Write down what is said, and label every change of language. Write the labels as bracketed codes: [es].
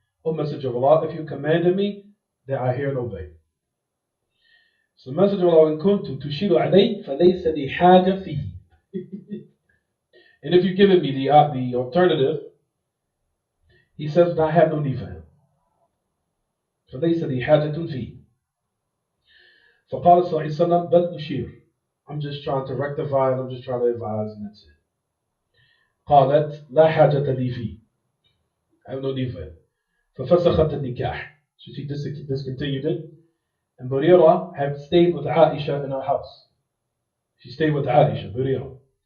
[en] O Messenger of Allah, if you commanded me, then I hear and obey. So the Messenger of Allah, [ar] in kuntu tushiru alayh, فَلَيْسَ لِي حَاجَ فِيهِ. [en] And if you're giving me the alternative, he says, I have no need for him. [ar] فَلَيْسَ لِي حَاجَةٌ فِيهِ. فقال صلى الله عليه وسلم بل أشير. [en] I'm just trying to rectify and I'm just trying to advise and that's it. [ar] قالت لا حاجة لي فيه. [en] I have no need for it. [ar] ففسخت النكاح. [en] So she discontinued it. And Barira had stayed with Aisha in her house. She stayed with Aisha, Barira.